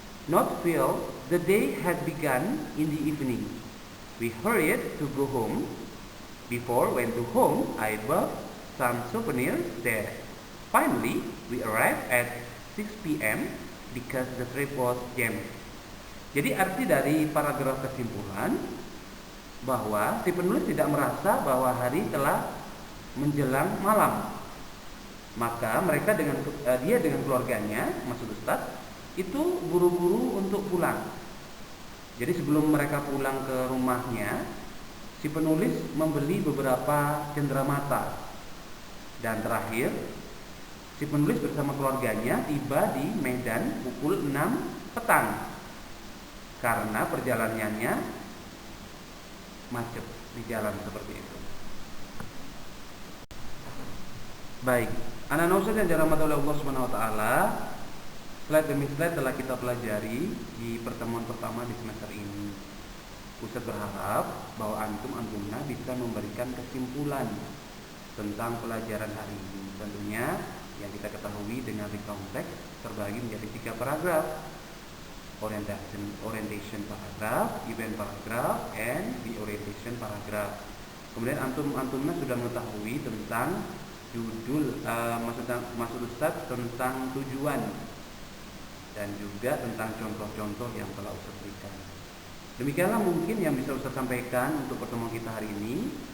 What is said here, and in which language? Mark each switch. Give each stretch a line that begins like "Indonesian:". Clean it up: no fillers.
English: Not feel the day had begun in the evening. We hurried to go home. Before went to home, I bought some souvenirs there. Finally, we arrived at 6 p.m. because the trip was jammed.
Indonesian: Jadi arti dari paragraf kesimpulan bahwa si penulis tidak merasa bahwa hari telah menjelang malam. Maka mereka dia dengan keluarganya, maksud Ustadz, itu buru-buru untuk pulang. Jadi sebelum mereka pulang ke rumahnya, si penulis membeli beberapa cenderamata. Dan terakhir, si penulis bersama keluarganya tiba di Medan pukul 6 petang. Karena perjalanannya macet di jalan seperti itu. Baik, anak-anak Ustaz yang dirahmati oleh Allah Subhanahu wa taala, slide demi slide telah kita pelajari di pertemuan pertama di semester ini. Ustaz berharap bahwa antum-antumna bisa memberikan kesimpulan tentang pelajaran hari ini. Tentunya yang kita ketahui dengan recount text terbagi menjadi 3 paragraf.
English: Orientation paragraph, event paragraph, and the orientation paragraph.
Indonesian: Kemudian antumnya sudah mengetahui tentang judul, maksud Ustaz tentang tujuan dan juga tentang contoh-contoh yang telah Ustaz berikan. Demikianlah mungkin yang bisa Ustaz sampaikan untuk pertemuan kita hari ini.